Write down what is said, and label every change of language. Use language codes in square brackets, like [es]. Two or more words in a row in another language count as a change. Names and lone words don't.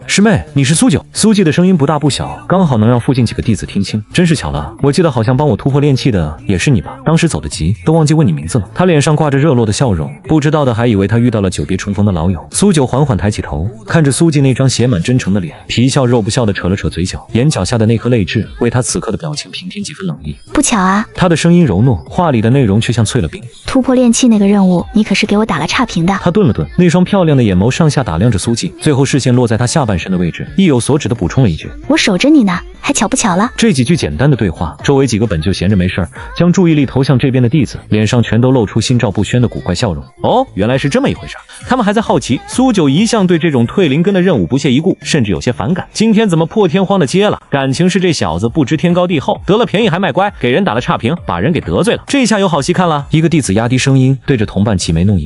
[zh] 師妹，你是蘇九？蘇季的聲音不大不小，剛好能讓附近幾個弟子聽清。真是巧了，我記得好像幫我突破練氣的也是你吧？當時走得急，都忘記問你名字了。他臉上掛着熱絡的笑容，不知道的還以為他遇到了久別重逢的老友。蘇九緩緩抬起頭，看着蘇季那張寫滿真誠的臉，皮笑肉不笑地扯了扯嘴角，眼角下的那顆淚痣為他此刻的表情平添幾分冷意。不巧啊，他的聲音柔糯，話裡的內容卻像淬了冰。突破練氣那個任務，你可是給我打了差評的。他頓了頓，那雙漂亮的眼眸上下打量着蘇季，最後視線落在他下半身的位置，意有所指地補充了一句： 我守着你呢，还巧不巧了？这幾句簡單的對話，周圍幾個本就閒着沒事兒，將注意力投向這邊的弟子，臉上全都露出心照不宣的古怪笑容。哦，原來是這麼一回事。他們還在好奇，蘇九一向對這種退靈根的任務不屑一顧，甚至有些反感，今天怎麼破天荒的接了？感情是這小子不知天高地厚，得了便宜還賣乖，給人打了差評，把人給得罪了。這下有好戲看了。一個弟子壓低聲音對着同伴齊眉弄眼。